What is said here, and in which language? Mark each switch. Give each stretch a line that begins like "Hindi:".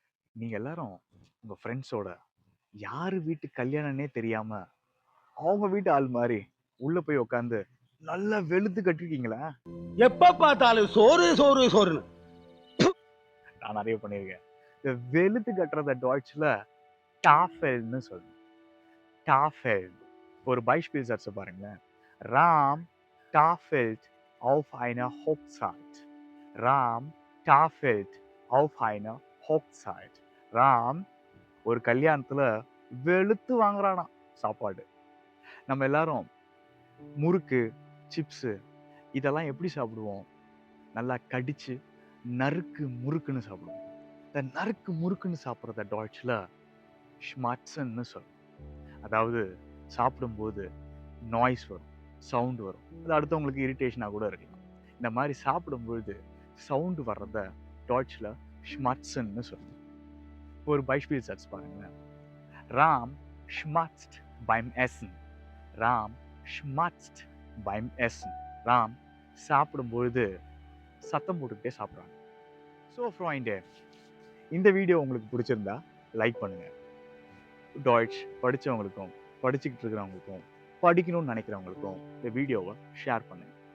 Tamil: நீங்க எல்லாரும் உங்க ஃப்ரெண்ட்ஸோட யாரு வீட்டு கல்யாணம்னே தெரியாம அவங்க வீட்டு ஆள் மாதிரி உள்ள போய் உட்காந்து நல்லா வெளுத்து கட்டிருக்கீங்களா? எப்ப பார்த்தாலும் சோறு சோறு சோறுன்னு நான் நிறைய பண்ணியிருக்கேன். இந்த வெளுத்து கட்டுறத டாட்ச்ல டாஃபெல்னு சொல்லணும். டாஃபெல். ஒரு பைஸ்பிள் சட்ஸை பாருங்களேன்.
German: ராம் டாஃபெல்ட் auf einer Hochzeit. ராம் டாஃபெல்ட் auf einer Hochzeit.
Tamil: Ram ஒரு கல்யாணத்துல வெளுத்து வாங்குறானா சாப்பாடு. நம்ம எல்லாரும் முறுக்கு, சிப்ஸு இதெல்லாம் எப்படி சாப்பிடுவோம்? நல்லா கடிச்சு நறுக்கு முறுக்குன்னு சாப்பிடுவோம். இந்த நறுக்கு முறுக்குன்னு சாப்பிட்றத டாட்ச்ல ஷ்மாட்சன்னு சொல்லும். அதாவது சாப்பிடும்போது நாய்ஸ் வரும், சவுண்டு வரும். அது அடுத்தவங்களுக்கு இரிட்டேஷனாக கூட இருக்கலாம். இந்த மாதிரி சாப்பிடும்பொழுது சவுண்டு வர்றத டாட்ச்ல ஷ்மாட்சன்னு சொல்லும். ஒரு பைஸ்பிள் சட்ஸ் பாருங்களேன்.
German: ராம் schmatzt beim Essen. ராம் schmatzt beim Essen.
Tamil: Ram சாப்பிடும்பொழுது சத்தம் போட்டுக்கிட்டே சாப்பிட்றாங்க. ஸோ ஃப்ராய்ண்டு, இந்த வீடியோ உங்களுக்கு பிடிச்சிருந்தா லைக் பண்ணுங்க. டாட்ச் படித்தவங்களுக்கும், படிச்சுக்கிட்டு இருக்கிறவங்களுக்கும், படிக்கணும்னு நினைக்கிறவங்களுக்கும் இந்த வீடியோவை ஷேர் பண்ணுங்க.